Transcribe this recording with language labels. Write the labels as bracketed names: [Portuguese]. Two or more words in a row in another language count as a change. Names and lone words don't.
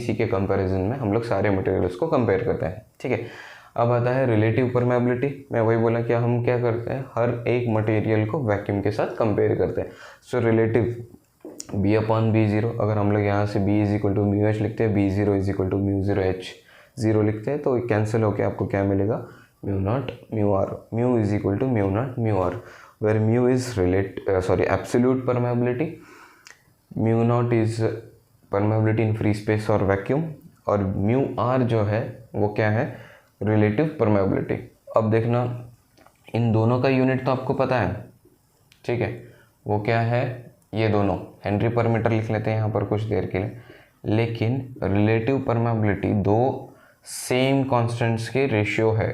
[Hindi] इसी के कंपैरिजन में हम लोग सारे मटेरियल्स को कंपेयर करते हैं। ठीक है, अब आता है [English] relative permeability. [Hindi] मैं वही बोला कि हम क्या करते हैं, हर एक मटेरियल को वैक्यूम के साथ कंपेयर करते हैं। सो रिलेटिव B/B0, अगर हम लोग यहाँ से B = μH लिखते हैं, B0 = μ0H 0 लिखते हैं तो कैंसिल होकर आपको क्या मिलेगा, [English] μ0 μr, μ = μ0 μr, where mu is absolute permeability, μ0 is permeability in free space और vacuum, और μr [Hindi] जो है वो क्या है, [English] relative permeability। [Hindi] अब देखना, इन दोनों का यूनिट तो आपको पता है। ठीक है, वो क्या है, ये दोनों [English] henry per meter [Hindi] लिख लेते हैं यहाँ पर कुछ देर के लिए। लेकिन [English] relative permeability [Hindi] 2 [English] same constants [Hindi] के रेशियो है।